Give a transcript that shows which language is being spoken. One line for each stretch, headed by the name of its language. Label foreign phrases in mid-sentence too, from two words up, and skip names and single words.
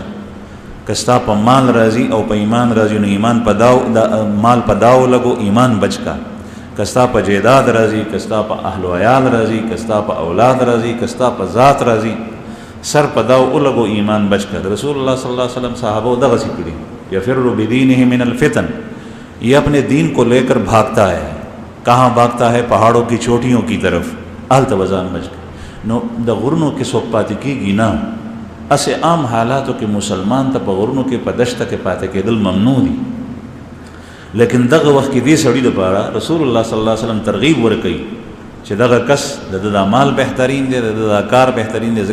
Pashto: که ستا په مال راځي او په ایمان راځي نو ایمان په داو مال په داو لګو، ایمان بچ کا. که ستا په جیداد راځي، که ستا په اهل و عیال راځي، که ستا په اولاد راځي، که ستا په ذات راځي، سر په داو ولګو، ایمان بچ کا. رسول الله
Arabic: صلی الله علیہ وسلم
Pashto: صحابہ دغسی کړي،
Arabic: یفر بدینه من الفتن،
Urdu: یہ اپنے دین کو لے کر بھاگتا ہے. کہاں بھاگتا ہے؟ پہاڑوں کی چوٹیوں کی طرف.
Pashto: التوازان بچ کے نو د غرونو کې څوک پاتې کېږي نه، اسې عام حالاتو کې مسلمان ته په غرونو کې په دشته کې پاتې کېدل ممنوع دي، لیکن دغه وخت کې دې سړي دپاره رسول الله
Arabic: صلی الله علیه وسلم
Pashto: ترغیب ورکوي چې دغه کس د ده دا مال بهترین دی، د ده دا کار بهترین دی.